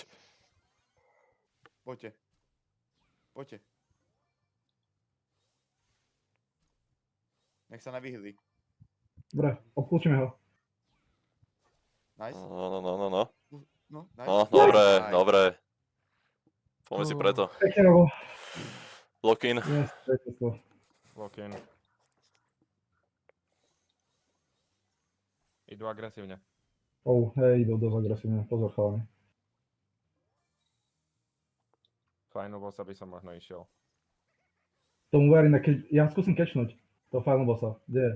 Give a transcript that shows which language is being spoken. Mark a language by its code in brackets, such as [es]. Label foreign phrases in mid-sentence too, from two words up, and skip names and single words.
[sk] Poďte. Poďte. Nech sa nevyhli. dobre, obklúčime ho. Nice. No. No, nice. No, dobre, Nice. dobre. Poďme si preto. Pekne, Robo. [en] Lock in. [sk] Yes, to. [en] Lock-in. [sk] Idú agresívne. Oh, hej, idú dosť agresívne. Pozor, chalani. Final bossa by som možno išiel. Tomu verím, ja skúsim catchnúť. To final bossa. Kde je?